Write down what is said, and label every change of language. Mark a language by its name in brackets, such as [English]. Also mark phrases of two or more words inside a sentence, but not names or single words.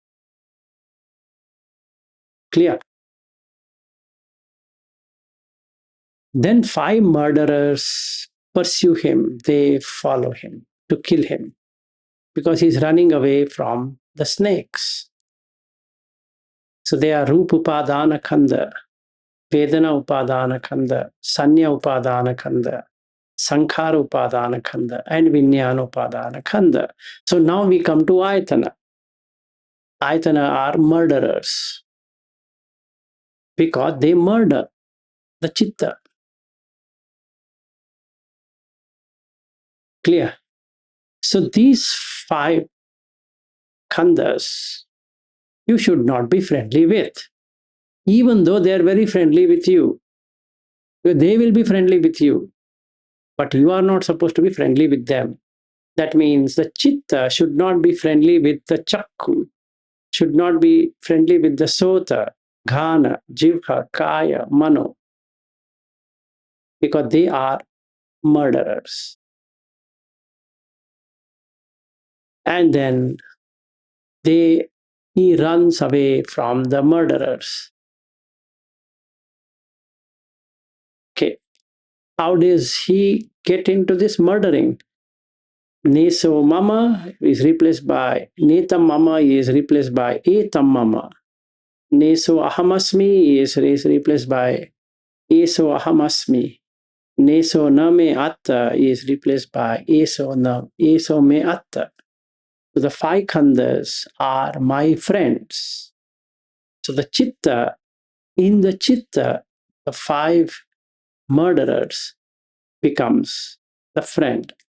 [English] Clear? Then 5 murderers pursue him. They follow him to kill him because he's running away from the snakes. So they are [Pali] Rupa Upadana Khanda, Vedana Upadana Khanda, Sanya Upadana Khanda, Sankhara Upadana Khanda, [English] and [Pali] Vinyana Upadana Khanda. [English] So now we come to Ayatana. Ayatana are murderers because they murder the chitta. Clear? So these five khandas you should not be friendly with, even though they are very friendly with you. They will be friendly with you, but you are not supposed to be friendly with them. That means the chitta should not be friendly with the chakku, should not be friendly with the [Pali] sota, ghana, jivha, kaya, mano, [English] because they are murderers. And then he runs away from the murderers. Okay, how does he get into this murdering? [Pali] Neso mama [English] is replaced by [Pali] netam mama [English] is replaced by [Pali] etam mama. Neso ahamasmi [English] is replaced by [Pali] eso ahamasmi. Neso name atta [English] is replaced by [Pali] eso me atta. [English] So the five khandas are my friends. So the chitta, in the chitta, the five murderers becomes the friend.